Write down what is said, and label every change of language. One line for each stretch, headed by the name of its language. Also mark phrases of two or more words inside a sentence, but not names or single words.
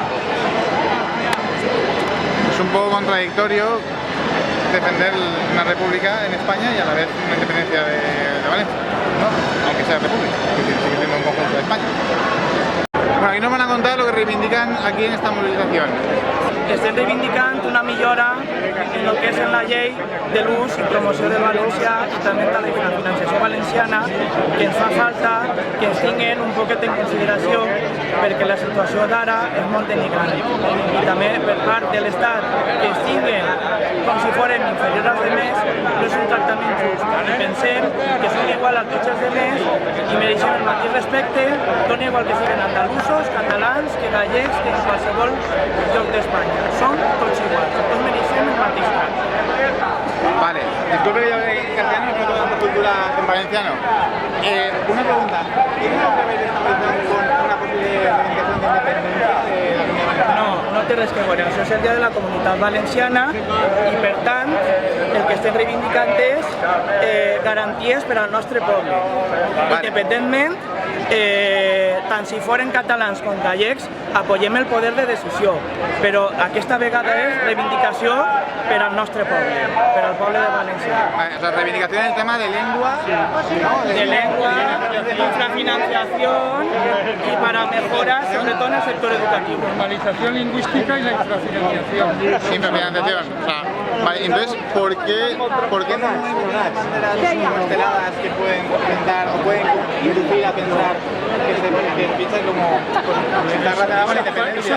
Spanish: Es un poco contradictorio defender una república en España y a la vez una independencia de Valencia, ¿no? Aunque sea república, que sigue siendo un conjunto de España. Bueno, aquí nos van a contar lo que reivindican aquí en esta movilización.
Catalan: Estem reivindicant una millora en el que és en la llei de l'ús i promoció del valencià i també de la financiació valenciana, que ens fa falta que ens tinguin un poquet en consideració perquè la situació d'ara és molt denigrant, i també per part de l'Estat que ens tinguin com si fórem inferiors als demés no és un tractament just, i pensem que són igual a tots els demés i mereixen el mateix respecte, dona igual que siguin andalusos, catalans, que gallecs, que en qualsevol lloc d'Espanya. Son tots iguals, tots mereixem el mateix tracte.
Spanish: Vale, disculpe que yo hable en castellano, no tengo tanta cultura en valenciano. Una pregunta, ¿tiene algo que ver esta movilización con una posible reivindicación de independencia de la Comunidad Valenciana?
Catalan: No té res que veure, això és el dia de la Comunitat Valenciana i per tant el que estem reivindicant és garanties per al nostre poble. Independentment, tant si foren catalans com gallecs, apoyem el poder de decisió, però aquesta vegada és reivindicació per al nostre poble, per al poble de València.
Spanish: O sea, reivindicación en el tema de lengua, de lengua, infrafinanciación y para mejoras, sobre todo en el sector educativo. Normalización lingüística y la infrafinanciación. infrafinanciación, o sea, Vale, entonces, ¿por qué no hay banderas esteladas que pueden representar o pueden inducir a pensar que piensan como está relacionada con la independencia?